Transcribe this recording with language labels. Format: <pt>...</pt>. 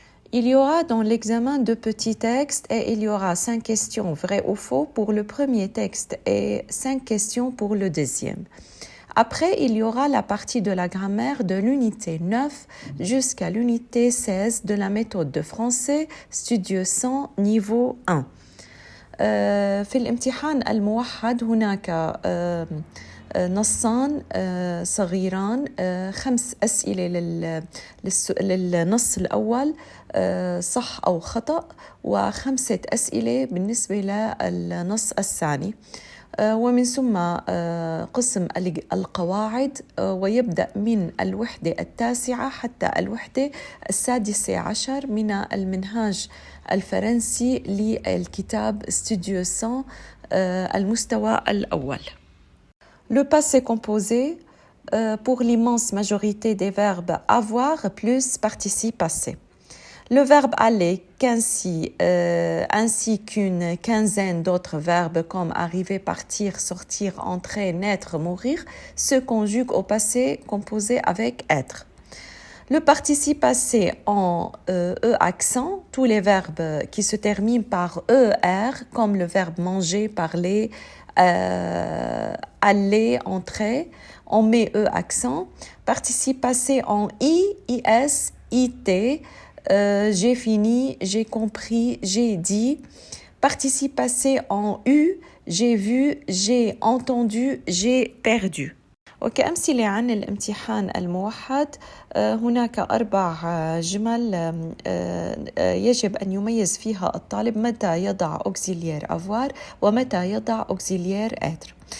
<fr>Il y aura dans l'examen deux petits textes et il y aura 5 questions vraies ou faux pour le premier texte et 5 questions pour le deuxième. Après, il y aura la partie de la grammaire de l'unité 9 jusqu'à l'unité 16 de la méthode de français studio 100 niveau 1.</fr> <ar>في الامتحان الموحد هناك نصان صغيران 5 أسئلة للنص الأول صح أو خطأ و5 أسئلة بالنسبة للنص الثاني ومن ثم قسم القواعد ويبدأ من الوحدة 9 حتى الوحدة 16 من المنهاج الفرنسي للكتاب studio 100 المستوى الأول.</ar> <fr>Le passé composé pour l'immense majorité des verbes avoir plus participe passé. Le verbe aller, ainsi qu'une quinzaine d'autres verbes comme arriver, partir, sortir, entrer, naître, mourir, se conjuguent au passé composé avec être. Le participe passé en E accent, tous les verbes qui se terminent par ER, comme le verbe manger, parler, aller, entrer, on met E accent. Participe passé en I, IS, IT, j'ai fini, j'ai compris, j'ai dit. Participe passé en U, j'ai vu, j'ai entendu, j'ai perdu.</fr> <ar>وكأمثلة عن الامتحان الموحد هناك 4 جمل يجب أن يميز فيها الطالب متى يضع auxiliaire avoir ومتى يضع auxiliaire être.</ar>